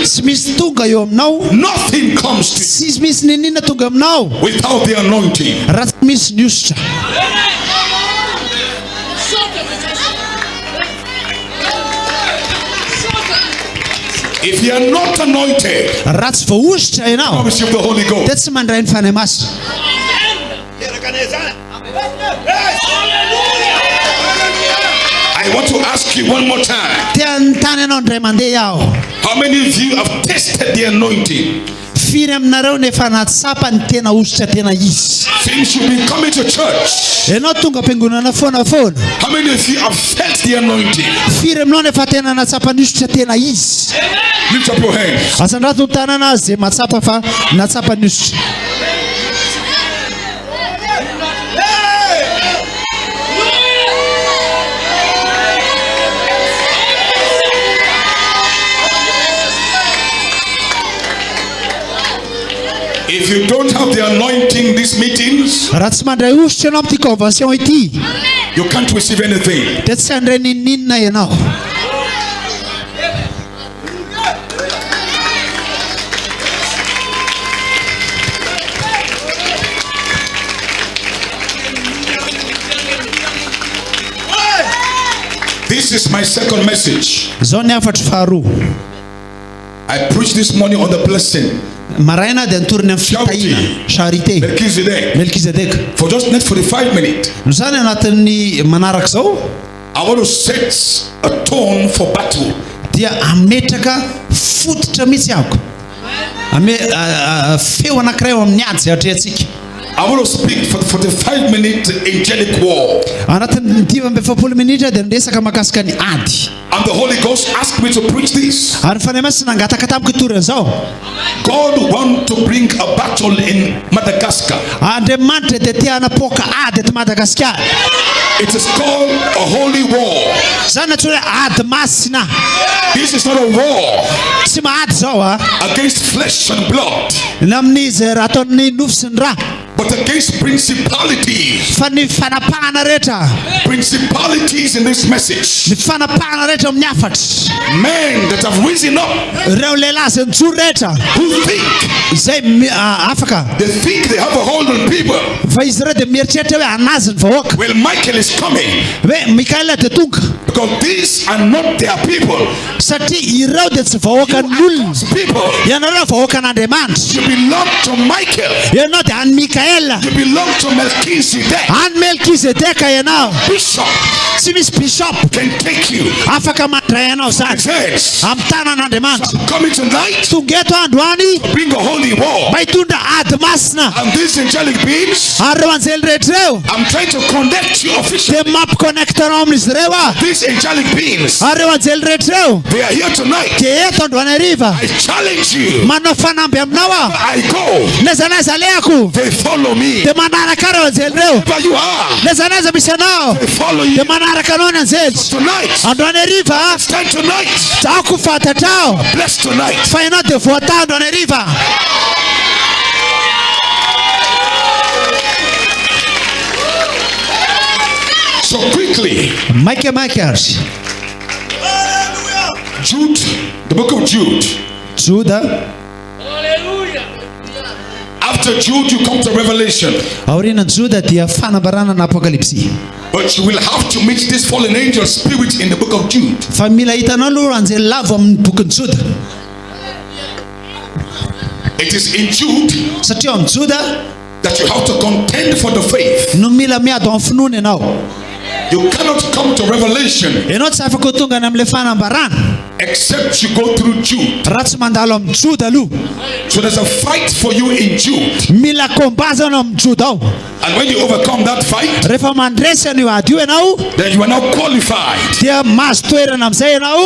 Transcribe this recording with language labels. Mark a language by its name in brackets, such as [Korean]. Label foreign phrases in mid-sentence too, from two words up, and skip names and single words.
[Malagasy] Tsy misy tonga eo aminao, [English] Nothing comes to [Malagasy] tsy misy ninina tonga aminao [English] you without the anointing. [Malagasy] raha tsy misy ny osotra. [English] If you are not anointed, [Malagasy] Raha tsy voaositra ianao [English] promise you the Holy [Malagasy] dia [English] Ghost. [Malagasy] tsy mandray ny fanahy masina. [English] I want to ask you one more time. [Malagasy] Te anontany ianao indray mandeha aho. [English] How many of you have tasted the anointing? [Malagasy] Firy aminareo nefa natsapa ny tena osotra tena izy. [English] Since you've been coming to church, [Malagasy] Ianao tonga am-piangonana foana. [English] how many of you have felt the anointing? [Malagasy] Firy aminao nefa tena natsapa ny osotra tena izy. [English] Lift up your hands. [Malagasy] Asandrato ny tanana zay matsapa fa natsapa ny osotra. [English] If you don't have the anointing these meetings, [Malagasy] Raha tsy mandray osotra ianao amin'ity convention ity [English] you can't receive anything. [Malagasy] dia tsy handray ninina ianao. [English] This is my second message. [Malagasy] Zao ny afatry faharoa. [English] I preached this morning on the blessing. [Malagasy] Maraina dia nitoriny amin'ny fitahina, charité, [English] Melchizedek. [Malagasy] Melkizedeka. [English] For just next 45 minutes, [Malagasy] Zany anatin'ny manaraka zao [English] I want to set a tone for battle. [Malagasy] dia ametraka fototra mihitsy ahako. Feo anankiray ao amin'ny ady zay atrehantsika. [English] I want to speak for 45 minutes angelic war. [Malagasy] Anatin'ny 10 minitra dia niresaka mahakasika ny ady. [English] And the Holy Ghost asked me to preach this. [Malagasy] Ary fanahy masina nangataka tamiko itorany zao. [English] God wants to bring a battle in Madagascar. [Malagasy] Andriamanitra dia te hanapoaka ady eto Madagascar. [English] It is called a holy war. [Malagasy] Zany natsoina ady masina. [English] This is not a war [Malagasy] Tsy mahady zao [English] against flesh and blood. [Malagasy] na amin'izy raha ataon'ny nofo sy ny rà. [English] but against principalities. [Malagasy] Fa ny fanapahana rehetra. [English] Principalities in this message. [Malagasy] Ny fanapahana rehetra amin'ny afatra. [English] Men that have risen up. [Malagasy] Ireo lehilahy izay mijoro rehetra. [English] Who think. [Malagasy] Izay afaka. [English] They think they have a hold on people. [Malagasy] Fa izy ireo dia mieritreritra hoe hanazy ny vahoaka. [English] Well, Michael is coming. [Malagasy] Hoe Mikaela dia tonga. [English] Because these are not their people. [Malagasy] Satria ireo dia tsy vahoakan'olona. [English] People. [Malagasy] Ianareo vahoakan'Andriamanitra. [English] You belong to Michael. [Malagasy] Ianao dia any Mikaela. [English] You belong to Melchizedek. [Malagasy] Any Melchizedek ianao. [English] Bishop. [Malagasy] Tsy misy bishop [English] can take you. [Malagasy] Afaka mandray ianao zany. Amin'ny tanan'Andriamanitra. [English] Coming tonight. [Malagasy] Tonga eto androany. [English] Bring a holy war. [Malagasy] Mba hitondra ady masina. [English] And these angelic beings. [Malagasy] Ary ireo anjely rehetra ireo. [English] I'm trying to connect you officially. [Malagasy] Dia mampiconnectanao amin'izy ireo a. [English] These angelic beings. [Malagasy] Ary ireo anjely rehetra ireo. [English] They are here tonight. [Malagasy] Dia eto androany hariva. [English] I challenge you. [Malagasy] Manao fanamby aminao a. [English] I go. [Malagasy] Naiza naiza aleako. [English] They follow me. [Malagasy] Dia manaraka ireo anjely ireo. [English] Wherever you are. [Malagasy] Naiza naiza misy anao. [English] They follow you. [Malagasy] Dia manaraka anao ny anjely. [English] Tonight. [Malagasy] Androany hariva. [English] Stand tonight. [Malagasy] Ako fatatrao. [English] Bless tonight. [Malagasy] Fa ianao dia voatao androany hariva. [English] So quickly. [Malagasy] Maika arzy. [English] Jude, the book of Jude. [Malagasy] Jude. [English] After Jude, you come to Revelation. [Malagasy] Aorinan Jude dia fanambarana na Apokalipsy. [English] But you will have to meet this fallen angel spirit in the book of Jude. [Malagasy] Fa mila hitanao aloha anjely lavo amin'ny bokin'ny Jude. [English] It is in Jude. [Malagasy] Satria amin'ny Jude [English] that you have to contend for the faith. [Malagasy] No mila miado amin'ny finoana ianao. [English] You cannot come to Revelation. [Malagasy] Ianao tsy afaka tonga amin'ilay fanambarana. [English] Except you go through Jude. [Malagasy] Raha tsy mandalo amin'ny Jude aloha. [English] So there's a fight for you in Jude. [Malagasy] Mila kombazana amin'ny Jude ao. [English] And when you overcome that fight, [Malagasy] rehefa mandresy an'io ady io ianao, [English] then you are now qualified [Malagasy] dia mahazo toerana amizay ianao